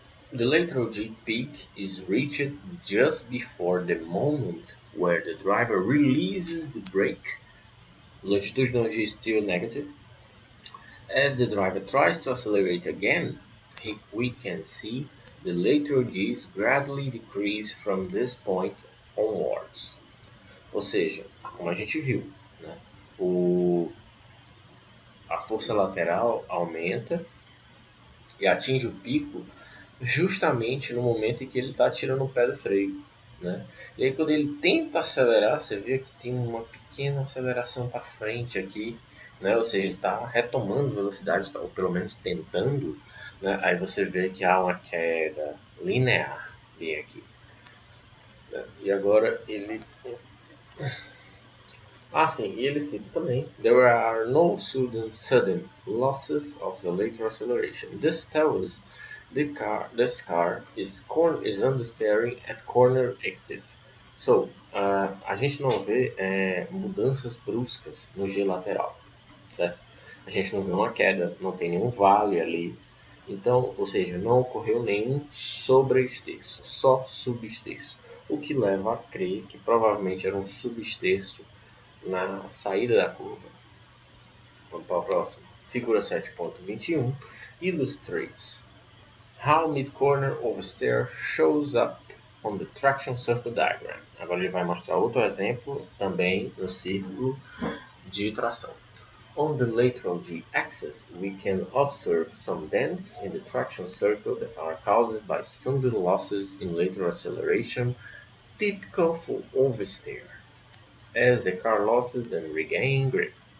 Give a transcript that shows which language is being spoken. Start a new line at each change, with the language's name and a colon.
English: The lateral G peak is reached just before the moment where the driver releases the brake. Longitudinal G is still negative. As the driver tries to accelerate again, we can see the lateral G's gradually decrease from this point onwards.
Portuguese: Ou seja, como a gente viu, né, a força lateral aumenta e atinge o pico justamente no momento em que ele está tirando o pé do freio, né? E aí quando ele tenta acelerar, você vê que tem uma pequena aceleração para frente aqui, né? Ou seja, ele está retomando velocidade, ou pelo menos tentando, né? Aí você vê que há uma queda linear bem aqui, né? E agora ele... sim, e ele cita também:
English: There are no sudden losses of the lateral acceleration. This tells us this car is understeering at corner exit.
Portuguese: A gente não vê mudanças bruscas no G lateral, certo? A gente não vê uma queda, não tem nenhum vale ali. Então, ou seja, não ocorreu nenhum sobreesterço, só subesterço. O que leva a crer que provavelmente era um subesterço na saída da curva. Vamos para o próximo. Figura 7.21
English: illustrates how mid-corner oversteer shows up on the traction circle diagram.
Portuguese: Agora ele vai mostrar outro exemplo também no círculo de tração.
English: On the lateral g-axis, we can observe some dents in the traction circle that are caused by sudden losses in lateral acceleration, typical for oversteer, as the car loses and regain grip.